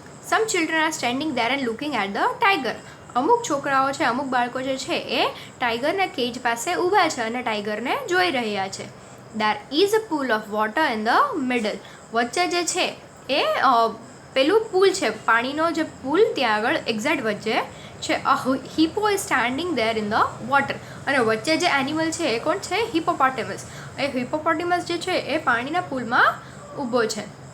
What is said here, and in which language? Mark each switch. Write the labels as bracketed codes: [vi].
[en] Some children are standing there and looking at the tiger. [gu] અમુક છોકરાઓ છે અમુક બાળકો જે છે એ ટાઈગરના કેજ પાસે ઊભા છે અને ટાઈગરને જોઈ રહ્યા છે. [en] There is a pool of water in the middle. [gu] વચ્ચે જે છે એ પેલું પુલ છે, પાણીનો જે પુલ ત્યાં આગળ એક્ઝેક્ટ વચ્ચે છે. [en] Hippo is standing there in the water. [gu] અને વચ્ચે જે એનિમલ છે એ કોણ છે? હિપોપોટેમસ. એ હિપોપોટેમસ જે છે એ પાણીના પુલમાં ઊભો છે.